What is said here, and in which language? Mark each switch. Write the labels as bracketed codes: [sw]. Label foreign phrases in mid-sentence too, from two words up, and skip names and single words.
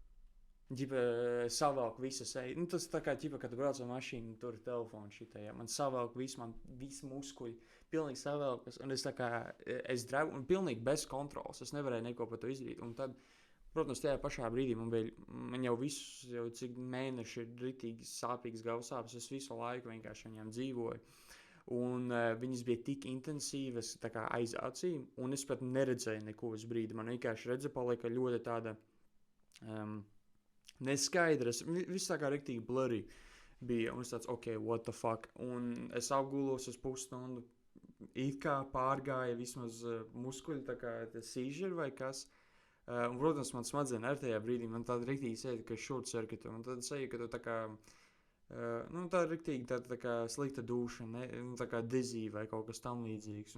[lv] savelk visas, tas tā kā, kad tu brauc ar mašīnu, tur ir telefons šitai, ja, man savelk visi muskuļi, pilnīgi savelkas, un es tā kā, es drebu, un pilnīgi [de] bez kontrols, [lv] es nevarēju neko par to izdarīt, un tad, protams, tajā pašā brīdī man jau cik mēneši ir ritīgi sāpīgas galvas sāpes, es visu laiku vienkārši viņām dzīvoju. Un viņas bija tik intensīvas tā kā aiz acīm, un es pat neredzēju neko uz brīdi. Man vienkārši redze palika ļoti tāda neskaidra, viss tā kā riktīgi blurry bija, un es tāds, [en] ok, what the fuck, [lv] un es apgulos uz pusstundu, it kā pārgāja vismaz muskuļi, tā kā seizure vai kas. Un, protams, man smadzenes ar tajā brīdī, man tāda riktīgi sēda, ka short circuit, un tad sajūta, ka tu tā kā, tā riktīgi tā kā slikta duša, tā kā dizzy vai kaut kas tam līdzīgs.